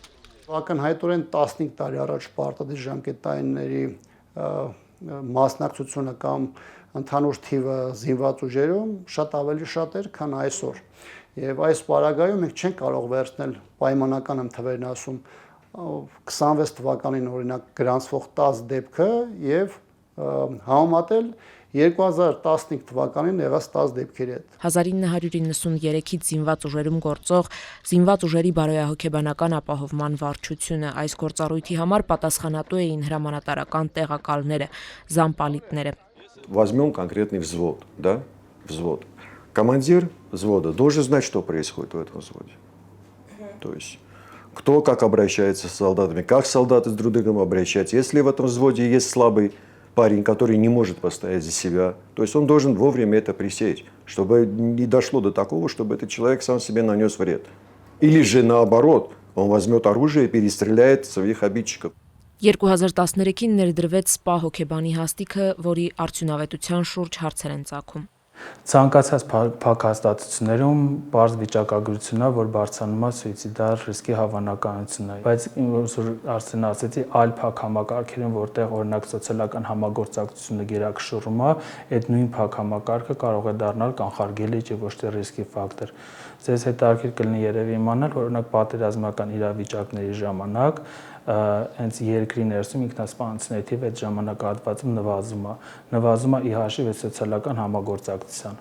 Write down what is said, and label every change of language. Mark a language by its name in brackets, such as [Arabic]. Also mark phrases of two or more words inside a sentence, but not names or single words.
[Armenian] Ակնհայտորեն 15 տարի առաջ պարտադիր ժամկետայինների մասնակցությունը կամ ընդհանուր թիվը զինված ուժերում շատ ավելի շատ էր, քան այսօր։ Եվ այս պարագայում մենք չենք կարող վերցնել պայմանական եմ թվերն ասում 26 թվականին օրինակ գրանցվող 10 դեպքը եւ համեմատել 2015 թվականին եղած 10 դեպքերի հետ։ 1993-ից զինված ուժերում գործող զինված ուժերի բարոյահոգեբանական ապահովման վարչությունը այս գործառույթի համար պատասխանատու էին հրամանատարական տեղակալները, զամպալիտները։ [Russian] Возьмем конкретный взвод, да? Взвод. Командир взвода должен знать, что происходит в этом взводе. То есть, кто как обращается с солдатами, как солдаты с друг другом обращаются. Если в этом взводе есть слабый парень, который не может постоять за себя, то есть он должен вовремя это пресечь, чтобы не дошло до такого, чтобы этот человек сам себе нанес вред. Или же наоборот, он возьмет оружие и перестреляет своих обидчиков. [Armenian] 2013-ին ներդրվեց սպա հոգեբանի հաստիքը, որի արդյունավետության շուրջ հարցեր են ծագում։ Ցանկացած փակ հաստատություններում բարձ վիճակագրությունն է, որ բարձրանում է սուիցիդալ ռիսկի հավանականությունը, բայց որ Արսենը ասեցի, այլ փակ համակարգերում, որտեղ օրինակ սոցիալական համագործակցությունը գերակշռում է, այդ նույն փակ համակարգը կարող է դառնալ կանխարգելիչ եւ ոչ թե ռիսկի ֆակտոր։ Ձեզ հետաքրքիր կլինի երևի իմանալ, որ օրինակ պատերազմական իրավիճակների ժամանակ հենց երկրի ներսում ինքնասպանությունների թիվը այդ ժամանակահատվածում նվազում է ի հաշիվ սոցիալական համագործակցության։